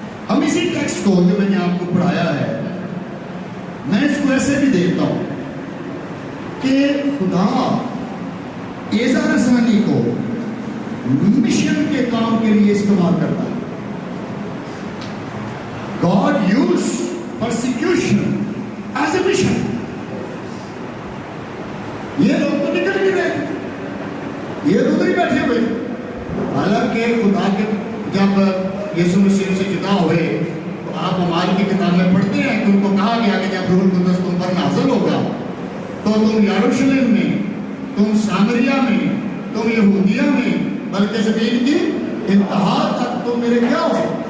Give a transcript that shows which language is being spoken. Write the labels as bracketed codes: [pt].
[ur] ہم اسی ٹیکسٹ کو جو میں نے آپ کو پڑھایا ہے، میں اس کو ایسے بھی دیکھتا ہوں کہ خدا ایذا رسانی کو مشن کے کام کے لیے استعمال کرتا ہے. [en] God used persecution as a mission. [ur] یہ لوگ تو نکل نہیں رہے، یہ تو نہیں بیٹھے ہوئے. حالانکہ خدا کے جب یسوع مسیح سے جدا ہوئے تو آپ ہماری کی کتاب میں پڑھتے ہیں کہ ان کو کہا گیا کہ جب روح القدس تم پر نازل ہوگا تو تم یروشلم میں، تم سامریہ میں، تم یہودیہ میں، بلکہ زمین کی انتہا تک تم میرے کیا ہو.